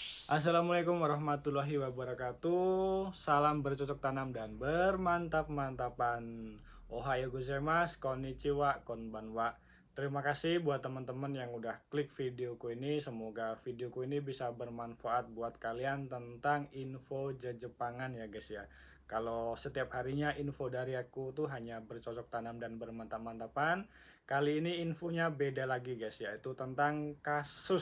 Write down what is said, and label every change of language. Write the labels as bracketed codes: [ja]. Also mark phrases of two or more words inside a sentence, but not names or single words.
[ar] السلام عليكم ورحمة الله وبركاته. [id] Salam bercocok tanam dan bermantap-mantapan. [ja] おはようございます、こんにちは、こんばんは. [id] Terima kasih buat teman-teman yang udah klik videoku ini. Semoga videoku ini bisa bermanfaat buat kalian tentang info Jepangan ya guys ya. Kalau setiap harinya info dari aku tuh hanya bercocok tanam dan bermantap-mantapan. Kali ini infonya beda lagi guys, yaitu tentang kasus.